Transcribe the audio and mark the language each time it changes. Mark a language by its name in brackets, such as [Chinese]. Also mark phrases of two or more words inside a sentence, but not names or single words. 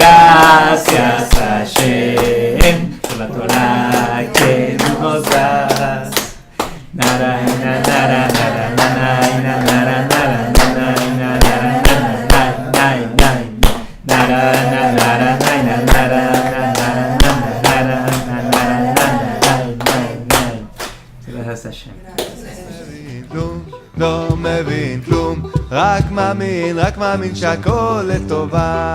[Spanish] Gracias Hashem por la Torah que nos das. Nara, nara, nara, nara, nara, nara, nara, [Hebrew] לא מבין כלום, רק מאמין שהכל לטובה.